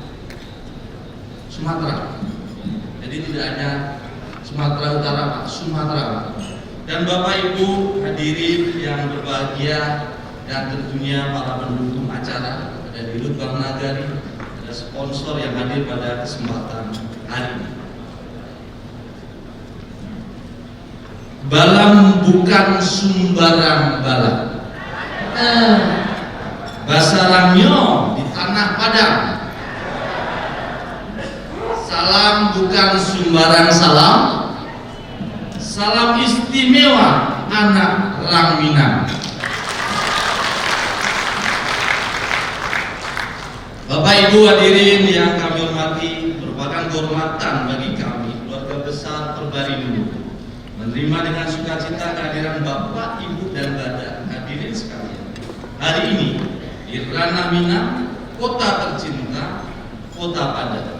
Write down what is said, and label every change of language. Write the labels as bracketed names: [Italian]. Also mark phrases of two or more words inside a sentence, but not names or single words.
[Indonesian] Jadi tidak hanya Sumatera Utara Pak, Sumatera Pak. Dan Bapak Ibu hadirin yang berbahagia dan tentunya para pendukung acara, ada Dirut Bank Nagari, ada sponsor yang hadir pada kesempatan hari ini. [Minangkabau] Balam bukan sumbarang balam. Basaramyo di tanah Padang. Salam bukan sumbarang salam. Salam istimewa anak Rangminang. [Indonesian] Bapak Ibu hadirin yang kami hormati, merupakan kehormatan bagi kami keluarga besar Perbarindo menerima dengan sukacita kehadiran Bapak, Ibu dan Bapak hadirin sekalian hari ini di Ranah Minang, kota tercinta, kota padat.